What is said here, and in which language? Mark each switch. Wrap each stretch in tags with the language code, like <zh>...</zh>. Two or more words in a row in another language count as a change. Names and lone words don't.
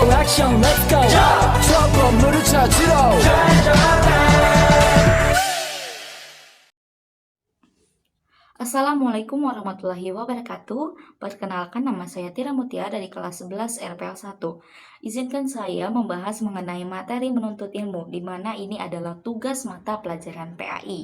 <ko>액션</ko> <en>let's go</en> <ko>저 건물을 찾으러</ko> <ar>السلام عليكم ورحمة الله وبركاته.</ar> <id>Perkenalkan, nama saya Tira Mutia dari kelas 11 RPL 1. Izinkan saya membahas mengenai materi menuntut ilmu, di mana ini adalah tugas mata pelajaran PAI.</id>